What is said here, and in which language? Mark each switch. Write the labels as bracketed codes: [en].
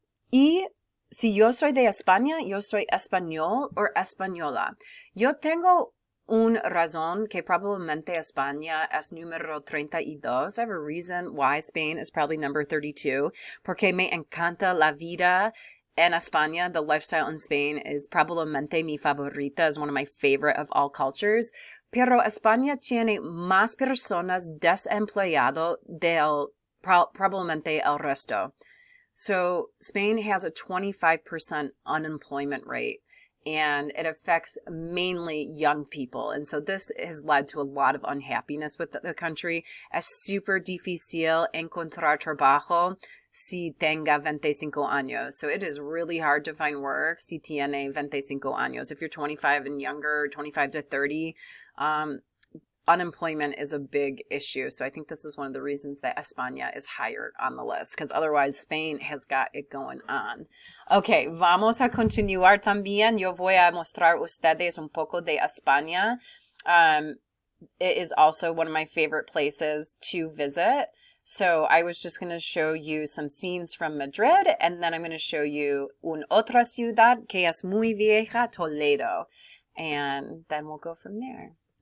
[es] Y si yo soy de España, yo soy español o española. Yo tengo una razón que probablemente España es número 32. [en] I have a reason why Spain is probably number 32. [es] Porque me encanta la vida en España. [en] The lifestyle in Spain is [es] probablemente mi favorita, [en] is one of my favorite of all cultures. [es] Pero España tiene más personas desempleado del probablemente el resto. [en] So Spain has a 25% unemployment rate, and it affects mainly young people. And so this has led to a lot of unhappiness with the country. [es] Es súper difícil encontrar trabajo si tenga 25 años. [en] So it is really hard to find work [es] si tiene 25 años. [en] If you're 25 and younger, 25 to 30, unemployment is a big issue. So I think this is one of the reasons that España is higher on the list, because otherwise Spain has got it going on. [es] Okay, vamos a continuar también. Yo voy a mostrar ustedes un poco de España. [en] It is also one of my favorite places to visit. So I was just going to show you some scenes from Madrid, and then I'm going to show you [es] otra ciudad que es muy vieja, [en] Toledo. And then we'll go from there.